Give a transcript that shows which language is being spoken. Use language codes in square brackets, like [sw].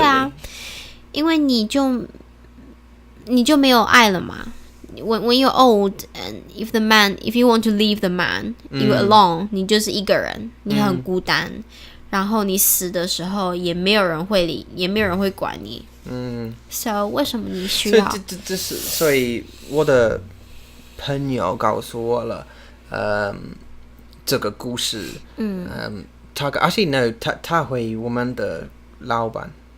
[zh] 对啊，因为你就没有爱了嘛。 [en] When you're old and if you want to leave the man, you're alone, [zh] 你就是一个人，你很孤单。然后你死的时候也没有人会理，也没有人会管你。 So 为什么你需要？所以我的朋友告诉我了，这个故事。他 [en] actually no， [zh] 他会我们的老板。